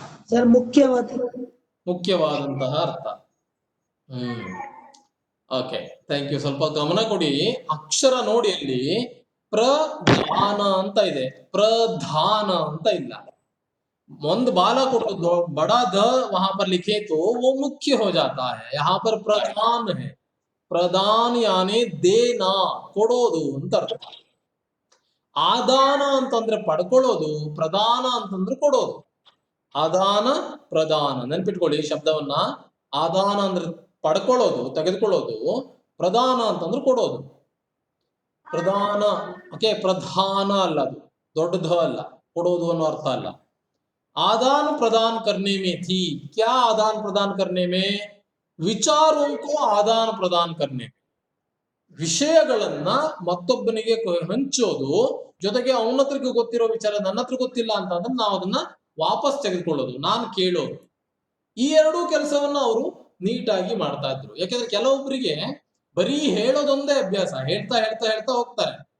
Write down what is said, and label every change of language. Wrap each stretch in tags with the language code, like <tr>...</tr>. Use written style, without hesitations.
<kn>Sir ಮುಖ್ಯವಾದಂತಹ ಅರ್ಥ. Okay, thank you. ಸ್ವಲ್ಪ ಗಮನ ಕೊಡಿ, ಅಕ್ಷರ ನೋಡಿ, ಅಲ್ಲಿ ಪ್ರಧಾನ ಅಂತ ಇದೆ, ಪ್ರಧಾನ ಅಂತ ಇಲ್ಲ. ಒಂದು ಬಾಲ ಕೊಟ್ಟು</kn> <hi>बड़ा ध वहां पर लिखे तो वो मुख्य हो जाता है. यहाँ पर प्रधान है. प्रदान यानी देना,</hi> <kn>ಕೊಡೋದು ಅಂತ ಅರ್ಥ. ಆದಾನ ಅಂತಂದ್ರೆ ಪಡ್ಕೊಳ್ಳೋದು, ಪ್ರದಾನ ಅಂತಂದ್ರೆ ಕೊಡೋದು. ಆದಾನ ಪ್ರದಾನ ನೆನ್ಪಿಟ್ಕೊಳ್ಳಿ ಈ ಶಬ್ದವನ್ನ. ಆದಾನ ಅಂದ್ರೆ ಪಡ್ಕೊಳ್ಳೋದು, ತೆಗೆದುಕೊಳ್ಳೋದು. ಪ್ರದಾನ ಅಂತಂದ್ರೆ ಕೊಡೋದು. ಪ್ರಧಾನ, ಓಕೆ, ಪ್ರಧಾನ ಅಲ್ಲ, ಅದು ದೊಡ್ಡದ ಅಲ್ಲ, ಕೊಡೋದು ಅನ್ನೋ ಅರ್ಥ ಅಲ್ಲ.</kn> <hi>आदान प्रदान करने में थी, क्या आदान प्रदान करने में? विचारों को आदान प्रदान करने में.</hi> <kn>ವಿಷಯಗಳನ್ನ ಮತ್ತೊಬ್ಬನಿಗೆ ಹಂಚೋದು, ಜೊತೆಗೆ ಅವನ ಹತ್ರಕ್ಕೆ ಗೊತ್ತಿರೋ ವಿಚಾರ ನನ್ನ ಹತ್ರ ಗೊತ್ತಿಲ್ಲ ಅಂತ ಅಂದ್ರೆ ನಾವು ಅದನ್ನ ವಾಪಸ್ ತೆಗೆದುಕೊಳ್ಳೋದು, ನಾನು ಕೇಳೋದು. ಈ ಎರಡೂ ಕೆಲಸವನ್ನ ಅವರು ನೀಟಾಗಿ ಮಾಡ್ತಾ ಇದ್ರು. ಯಾಕೆಂದ್ರೆ ಕೆಲವೊಬ್ಬರಿಗೆ ಬರೀ ಹೇಳೋದೊಂದೇ ಅಭ್ಯಾಸ, ಹೇಳ್ತಾ ಹೇಳ್ತಾ ಹೇಳ್ತಾ ಹೋಗ್ತಾರೆ.</kn>